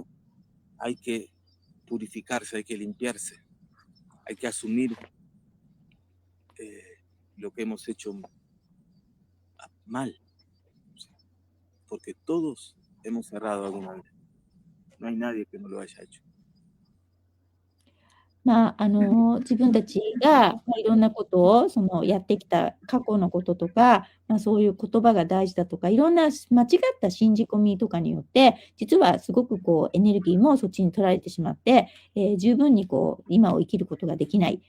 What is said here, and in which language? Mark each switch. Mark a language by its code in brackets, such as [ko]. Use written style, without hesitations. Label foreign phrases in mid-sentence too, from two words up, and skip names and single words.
[es] Hay que purificarse, hay que limpiarse, hay que asumir lo que hemos hecho mal, porque todos hemos errado alguna vez. No hay nadie que no lo haya hecho. [ja] 自分たちが、いろんなことをやってきた過去のこととか、そういう言葉が大事だとか、いろんな間違った信じ込みとかによって、実はすごくエネルギーもそっちに取られてしまって、十分に今を生きることができない。